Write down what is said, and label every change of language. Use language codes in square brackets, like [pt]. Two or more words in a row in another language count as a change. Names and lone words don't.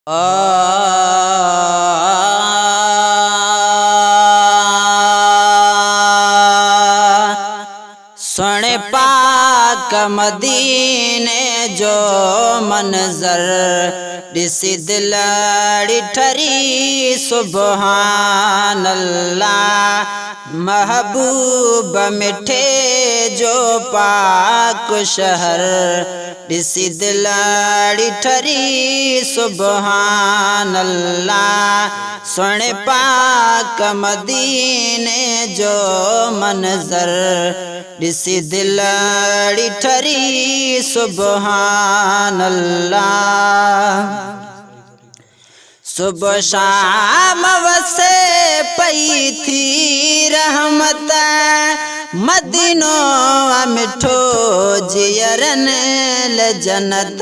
[sd] सुने पाक मदीने जो मंजर दिसी दिल ठरी [ar] سبحان الله. [sd] महबूब मिठे जो पाक शहर दिसी दिल ठरी [ar] سبحان الله. [sd] सुने पाक मदीने जो मंजर दिसी दिल ठरी [ar] سبحان الله. [sd] सुबह शाम वसे पई थी रहमत मदीनो मिठो जियरन ल जन्नत।